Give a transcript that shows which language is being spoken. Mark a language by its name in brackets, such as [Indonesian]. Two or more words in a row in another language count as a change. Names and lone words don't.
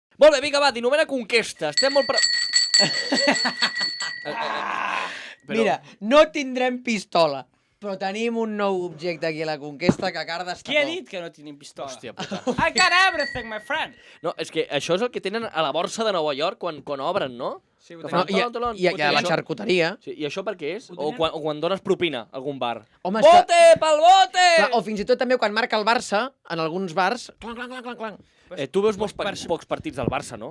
[Catalan] Molt bé, vinga, va, 19a conquesta. Estem molt... Mira, no tindrem pistola, però tenim un nou objecte aquí a la conquesta que Carda està... Qui ha dit que no tenim pistola? Hòstia puta. [English] I got everything, my friend! [Catalan] No, és que això és el que tenen a la borsa de Nova York quan obren, no? Sí, ho Que tenim. fan talon. I a la xarcuteria. Sí, i això per què és? O quan dones propina a algun bar. Home, és que... Bote pel bote! Clar, o fins i tot també quan marca el Barça, en alguns bars... Clang, clang, clang, clang, clang. Tu veus pocs partits del Barça, no?